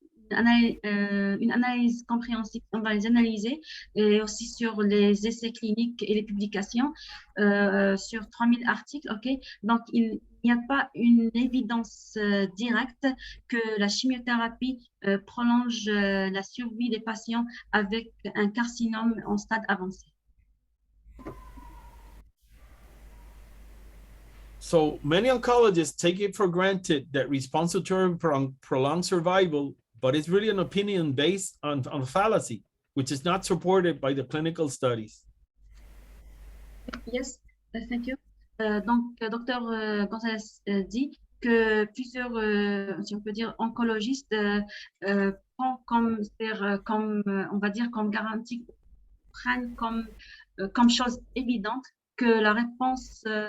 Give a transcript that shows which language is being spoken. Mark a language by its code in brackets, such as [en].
[fr] une analyse compréhensive, on va les analyser, et aussi sur les essais cliniques et les publications sur 3000 articles, ok, donc il n'y a pas une évidence directe que la chimiothérapie prolonge la survie des patients avec un carcinome en stade avancé. [en] So many oncologists take it for granted that response to therapy prolongs survival, but it's really an opinion based on fallacy, which is not supported by the clinical studies. Yes, thank you. [fr] Donc, Dr Gonzalez dit que plusieurs, si on peut dire, oncologistes prennent comme on va dire, comme garantie, prennent comme chose évidente que la réponse